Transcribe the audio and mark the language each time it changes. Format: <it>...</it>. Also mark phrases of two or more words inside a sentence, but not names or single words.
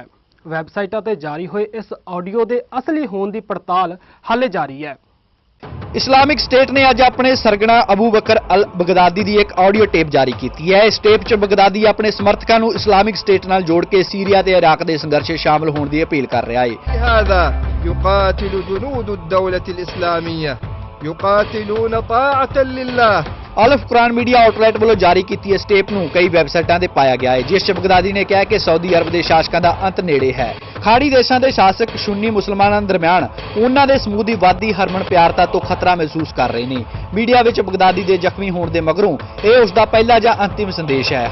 <pa>ਵੈਬਸਾਈਟਾਂ ਤੇ ਜਾਰੀ ਹੋਏ ਇਸ ਆਡੀਓ ਦੇ ਅਸਲੀ ਹੋਣ ਦੀ ਪੜਤਾਲ ਹਾਲੇ ਜਾਰੀ ਹੈ। ਇਸਲਾਮਿਕ ਸਟੇਟ ਨੇ ਅੱਜ ਆਪਣੇ ਸਰਗਨਾ ਅਬੂ ਬਕਰ ਅਲ ਬਗਦਾਦੀ ਦੀ ਇੱਕ ਆਡੀਓ ਟੇਪ ਜਾਰੀ ਕੀਤੀ ਹੈ। ਇਸ ਟੇਪ 'ਚ ਬਗਦਾਦੀ ਆਪਣੇ ਸਮਰਥਕਾਂ ਨੂੰ ਇਸਲਾਮਿਕ ਸਟੇਟ ਨਾਲ ਜੋੜ ਕੇ ਸੀਰੀਆ ਤੇ ਇਰਾਕ ਦੇ ਸੰਘਰਸ਼ 'ਚ ਸ਼ਾਮਲ ਹੋਣ ਦੀ ਅਪੀਲ ਕਰ ਰਿਹਾ ਹੈ।</pa> <ar>هذا يقاتل جنود الدولة الإسلامية يقاتلون طاعة لله।</ar> <pa>ਅਲਫ ਕੁਰਾਨ ਮੀਡੀਆ ਆਊਟਲੈਟ ਵੱਲੋਂ ਜਾਰੀ ਕੀਤੀ ਇਸ ਟੇਪ ਨੂੰ ਕਈ ਵੈਬਸਾਈਟਾਂ ਤੇ ਪਾਇਆ ਗਿਆ ਹੈ, ਜਿਸ 'ਚ ਬਗਦਾਦੀ ਨੇ ਕਿਹਾ ਕਿ ਸਾਊਦੀ ਅਰਬ ਦੇ ਸ਼ਾਸਕਾਂ ਦਾ ਅੰਤ ਨੇੜੇ ਹੈ। ਖਾੜੀ ਦੇਸ਼ਾਂ ਦੇ ਸ਼ਾਸਕ ਸੁੰਨੀ ਮੁਸਲਮਾਨਾਂ ਦਰਮਿਆਨ ਉਹਨਾਂ ਦੇ ਸਮੂਹ ਦੀ ਵਾਧੀ ਹਰਮਨ ਪਿਆਰਤਾ ਤੋਂ ਖਤਰਾ ਮਹਿਸੂਸ ਕਰ ਰਹੇ ਨੇ। ਮੀਡੀਆ ਵਿੱਚ ਬਗਦਾਦੀ ਦੇ ਜ਼ਖਮੀ ਹੋਣ ਦੇ ਮਗਰੋਂ ਇਹ ਉਸ ਦਾ ਪਹਿਲਾ ਜਾਂ ਅੰਤਿਮ ਸੰਦੇਸ਼ ਹੈ।</pa>